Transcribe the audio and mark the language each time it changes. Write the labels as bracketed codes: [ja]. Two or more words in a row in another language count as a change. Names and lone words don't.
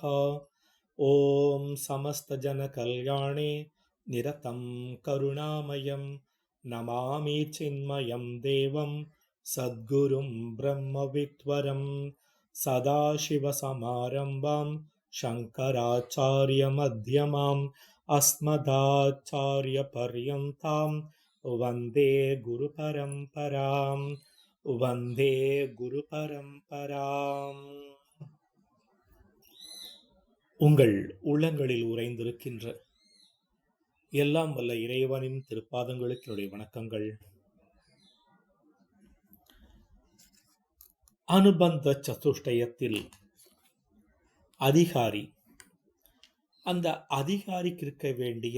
[sa] ॐ समस्तजनकल्याणे निरतं करुणामयं नमामि चिन्मयं देवं सद्गुरुं ब्रह्मविद्वरं सदाशिवसमारम्भां शङ्कराचार्यमध्यमाम् अस्मदाचार्यपर्यन्तां वन्दे गुरुपरम्परां वन्दे गुरुपरम्पराम्. [ta] உங்கள் உள்ளங்களில் உறைந்திருக்கின்ற எல்லாம் வல்ல இறைவனின் திருப்பாதங்களுக்கு என்னுடைய வணக்கங்கள். அனுபந்த சதுஷ்டயத்தில் அதிகாரி, அந்த அதிகாரிக்கு இருக்க வேண்டிய